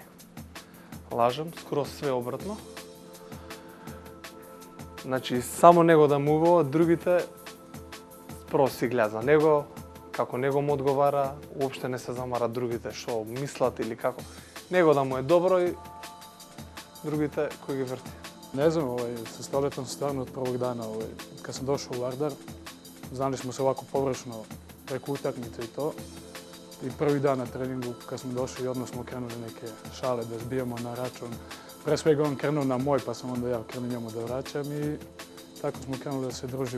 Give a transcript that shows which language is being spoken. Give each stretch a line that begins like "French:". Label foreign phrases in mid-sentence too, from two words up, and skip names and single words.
Macedonian: Лажам, скроз све обратно. Значи, само него да му убаво, другите прво си гледа за него, како него му одговара, уопште не се замара другите што мислат или како. Него да му е добро и другите кои ги врти.
Serbian: Ne znam, sa Stoletom stvarno od prvog dana, kad sam došao u Vardar, znali smo se ovako površno preko utakmice i to. I prvi dan na treningu, kad smo došli, odmah smo krenuli neke šale da zbijamo na račun. Pre svega on krenuo na moj, pa sam onda ja krenuo njemu da vraćam i tako smo krenuli da se družimo.